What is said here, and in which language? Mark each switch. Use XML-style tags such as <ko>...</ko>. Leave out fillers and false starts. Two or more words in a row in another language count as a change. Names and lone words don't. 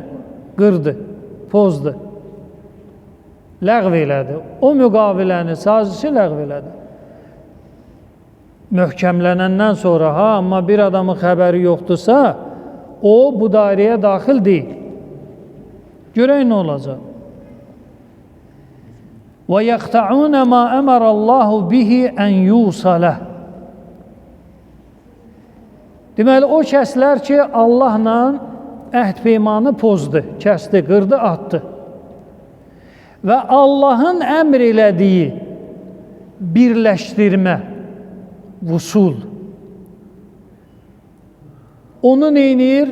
<az>Qırdı, pozdu, ləğv elədi. O müqaviləni, sazişi ləğv elədi. Möhkəmlənəndən sonra, amma bir adamın xəbəri yoxdursa, o bu dairəyə daxil deyil. Görək nə olacaq?</az> <ar>وَيَقْتَعُونَ مَا أَمَرَ اللّٰهُ بِهِ أَنْ يُوصَلَهُ.</ar> <az>Deməli, o kəslər ki, Allahla əhd peymanı pozdu, kəsdi, qırdı, atdı. Və Allahın əmr elədiyi birləşdirmə, vusul, onu neynir?</az>